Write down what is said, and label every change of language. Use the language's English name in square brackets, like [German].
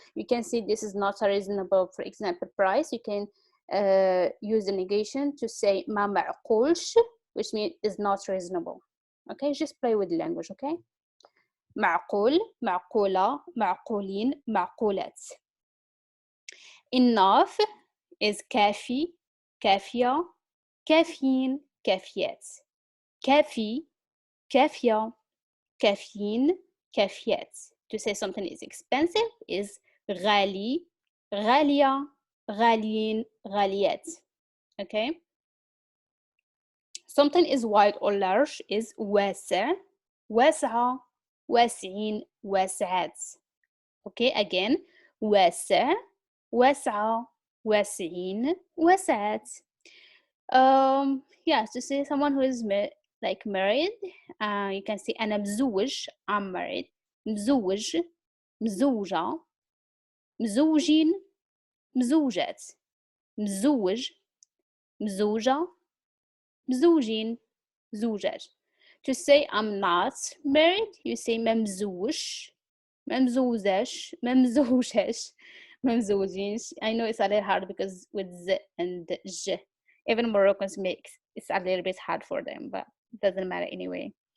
[English] You can see this is not a reasonable, for example, price. You can use the negation to say [Arabic] ما معقولش, [English] which means is not reasonable. Okay, just play with the language. Okay, [Arabic] معقول, معقولة, معقولين, معقولات. [English] Enough is [Arabic] كافي, كافية, كافيين, كافيات. كافي, كافية, كافيين, كافيات. [English] To say something is expensive is [Arabic] غالي, غالية, غاليين, غاليات. [English] Okay. Something is wide or large is [Arabic] واسع, واسعة, واسعين, واسعات. [English] Okay, again, [Arabic] واسع, واسعة, واسعين, واسعات. [English] Yeah, to say someone who is like married, you can say [Arabic] أنا مزوج, [English] I'm married. [Arabic] مزوج, مزوجة, مزوجين, مزوجات. مزوج, مزوجة, مزوجين, زوجات. [English] To say I'm not married, you say [Arabic] ممزوج, ممزوجاش, ممزوجاش, ممزوجينش. [English] I know it's a little hard because with z and j, even Moroccans make it's a little bit hard for them, but it doesn't matter anyway.